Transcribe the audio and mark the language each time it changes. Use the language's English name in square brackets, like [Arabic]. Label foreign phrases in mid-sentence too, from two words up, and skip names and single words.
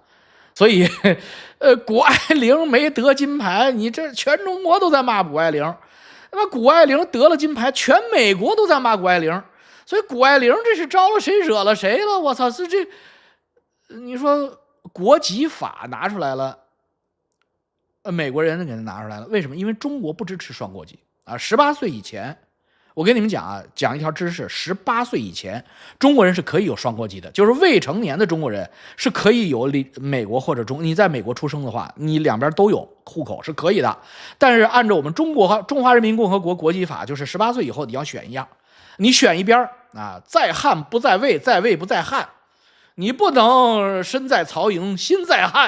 [Chinese] 所以，谷爱凌没得金牌，你这全中国都在骂谷爱凌。那么谷爱凌得了金牌，全美国都在骂谷爱凌。所以谷爱凌这是招了谁惹了谁了？我操，是这，你说国籍法拿出来了，美国人给他拿出来了，为什么？因為中國不支持雙國籍啊，18歲以前。我跟你們講啊，講一條知識，18歲以前，中國人是可以有雙國籍的，就是未成年的中國人是可以有美國或者你在美國出生的話，你兩邊都有戶口是可以的。但是按照我們中華人民共和國國籍法，就是18歲以後你要選一樣，你選一邊啊，在漢不在魏，在魏不在漢，你不能身在曹營心在漢。